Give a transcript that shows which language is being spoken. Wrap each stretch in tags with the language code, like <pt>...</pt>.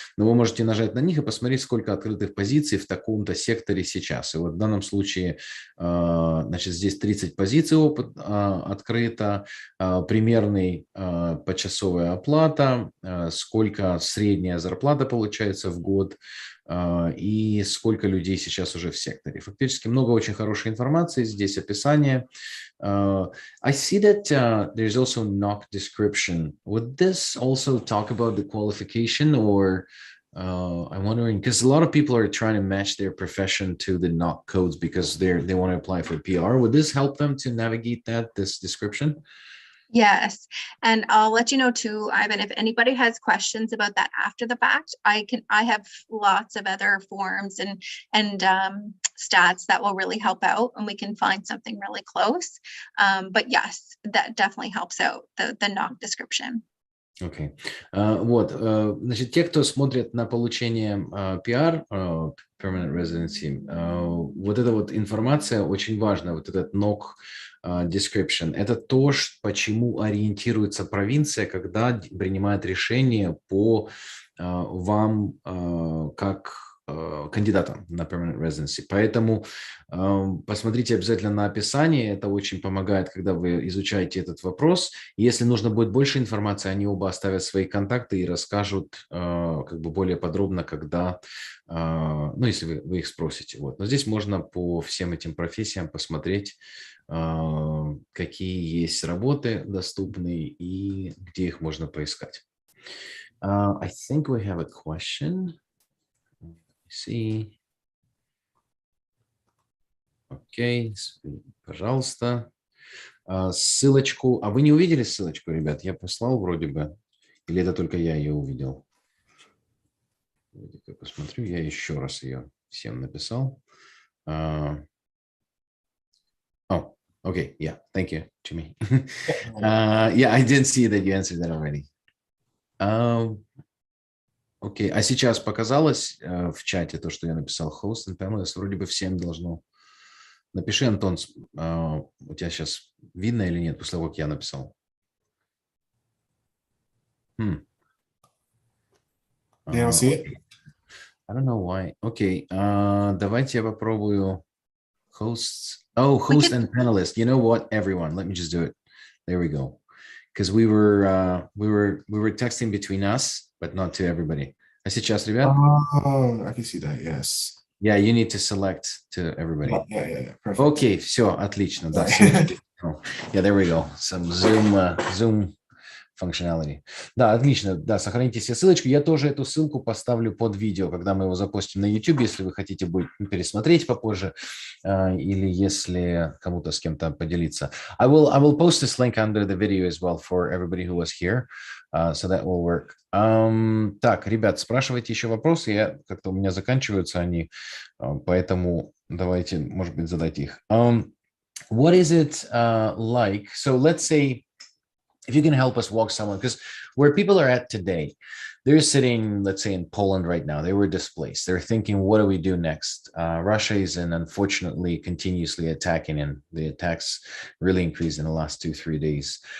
<ru>Но вы можете нажать на них и посмотреть, сколько открытых позиций в таком-то секторе сейчас. И вот в данном случае, значит, здесь 30 позиций открыто, примерный почасовая оплата, сколько средняя зарплата получается в год, и сколько людей сейчас уже в секторе. Фактически много очень хорошей информации, здесь описание.</ru> <en>I see that there's also knock description. Would this also talk about the qualification, or I'm wondering, because a lot of people are trying to match their profession to the knock codes because they want to apply for PR. Would this help them to navigate this description? Yes, and I'll let you know too, Ivan, if anybody has questions about that after the fact, I have lots of other forms and stats that will really help out, and we can find something really close. But yes, that definitely helps out, the knock description.</en> <ru>Окей. Вот, значит, те, кто смотрит на получение PR, Permanent Residency, вот эта вот информация очень важна, вот этот NOC description. Это то, почему ориентируется провинция, когда принимает решение по вам как кандидатам на Permanent Residency. Поэтому посмотрите обязательно на описание, это очень помогает, когда вы изучаете этот вопрос. Если нужно будет больше информации, они оба оставят свои контакты и расскажут как бы более подробно, когда, ну, если вы их спросите. Вот. Но здесь можно по всем этим профессиям посмотреть, какие есть работы доступные и где их можно поискать.</ru> <en>I think we have a question. See.</en> <ru>Окей, пожалуйста. Ссылочку. А вы не увидели ссылочку, ребят? Я послал вроде бы. Или это только я ее увидел? Я посмотрю. Я еще раз ее всем написал.</ru> <en>Oh, okay. Yeah. Thank you, Jimmy. Yeah, I didn't see that you answered that already.</en> <ru>Окей, а сейчас показалось в чате то, что я написал</ru> <en>host and panelist,</en> <ru>вроде бы всем должно. Напиши, Антон, у тебя сейчас видно или нет, после того, как я написал?</ru> <en>You don't see it? I don't know why.</en> <ru>Окей, давайте я попробую hosts.</ru> <en>Oh, host and panelist. You know what, everyone? Let me just do it. There we go. Because we were texting between us, but not to everybody.</en> <ru>А сейчас, ребят?</ru> <en>Oh, I can see that. Yes. Yeah, you need to select to everybody. Yeah. Perfect.</en> <ru>Окей, все, отлично.</ru> <en>Да, yeah, there we go. Some Zoom functionality.</en> <ru>Да, отлично. Да, сохраните себе ссылочку. Я тоже эту ссылку поставлю под видео, когда мы его запустим на YouTube, если вы хотите будет пересмотреть попозже, или если кому-то с кем-то поделиться.</ru> <en>I will post this link under the video as well for everybody who was here, so that will work.</en> <ru>Так, ребят, спрашивайте еще вопросы. Как-то у меня заканчиваются они, поэтому давайте, может быть, задайте их.</ru> <en>What is it like? So let's say, if you can help us walk someone, because where people are at today, they're sitting, let's say, in Poland right now. They were displaced. They're thinking, what do we do next? Russia is unfortunately continuously attacking, and the attacks really increased in the last 2-3 days.</en>